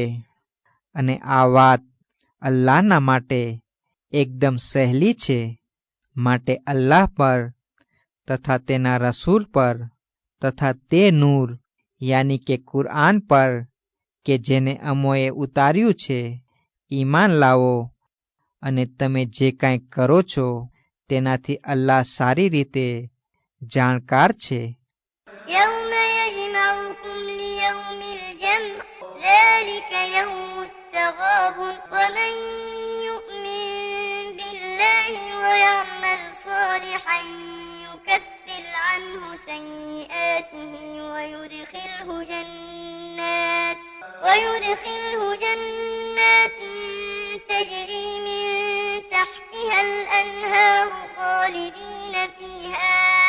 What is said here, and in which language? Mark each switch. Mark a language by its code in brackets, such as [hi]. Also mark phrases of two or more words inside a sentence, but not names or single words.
[gu] અને આ વાત અલ્લાહના માટે એકદમ સહેલી છે, માટે અલ્લાહ પર તથા તેના રસૂલ પર તથા તે નૂર યાની કે કુરઆન પર કે જેને અમોએ ઉતાર્યું છે ઈમાન લાવો, અને તમે જે કાંઈ કરો છો તેનાથી અલ્લાહ સારી રીતે જાણકાર છે. [ar] يوم يجمعكم ليوم الجمع ذلك يوم التغابن ومن يؤمن بالله ويعمل صالحا يكفر عنه سيئاته ويدخله جنات تجري من تحتها الأنهار خالدين فيها